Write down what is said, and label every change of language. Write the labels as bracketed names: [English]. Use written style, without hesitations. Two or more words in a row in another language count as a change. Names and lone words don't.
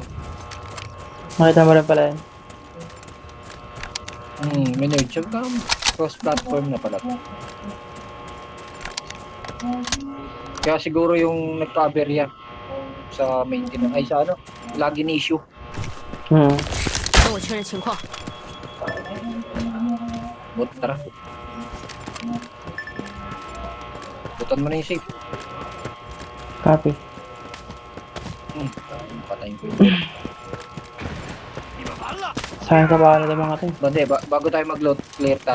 [Filipino] Makita mo rin pala yan. Minage yung cross-platform na pala. Kaya siguro yung nagka-aberya sa maintenance, ay sa ano, [English] login issue. [Chinese] 跟我确认情况。 [Filipino] But tara. Butan mo na yung safe. Copy. Patayin ko yun. Sayang ka ba na mga to? Bande, bago tayo mag-load, clear tayo.